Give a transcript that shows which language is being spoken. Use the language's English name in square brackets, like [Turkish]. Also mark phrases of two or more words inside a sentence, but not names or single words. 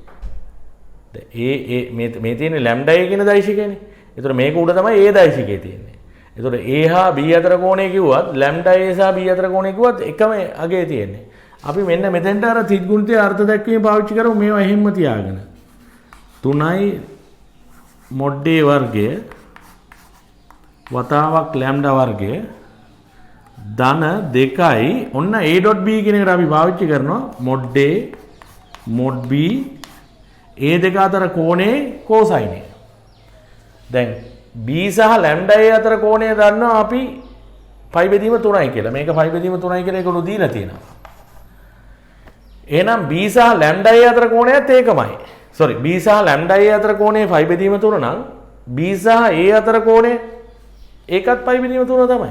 [Sinhala] දැන් මේ තියෙන්නේ [English] lambda A [Sinhala] කියන දෛශිකයනේ. ඒතර මේක උඩ තමයි A දෛශිකය තියෙන්නේ. ඒතර A හා B අතර කෝණය කිව්වත් [English] lambda A [Sinhala] සහ B අතර කෝණය කිව්වත් එකම අගය තියෙන්නේ. අපි මෙන්න මෙතෙන්ට අර තිත්ගුණිතයේ අර්ථ දැක්වීම පාවිච්චි කරමු මේවා එහෙම්ම තියාගෙන [English] 3i mod a [Sinhala] වර්ගය වතාවක් lambda වර්ගය ධන [English] 2i ඔන්න a dot b [Sinhala] කියන එකට අපි පාවිච්චි කරනවා [English] mod a mod b a [Sinhala] දෙක අතර කෝණේ cosine. දැන් b සහ [English] lambda a [Sinhala] අතර කෝණය දන්නවා අපි phi බෙදීම 3යි කියලා. මේක phi බෙදීම 3යි කියලා ඒකලු දීලා තියෙනවා. එහෙනම් b සහ [English] lambda a [Sinhala] අතර කෝණයත් ඒකමයි. [English] sorry b [Sinhala] සහ [English] lambda a [Sinhala] අතර කෝණේ phi බෙදීම 3 නම් b සහ a අතර කෝණේ ඒකත් phi බෙදීම 3 තමයි.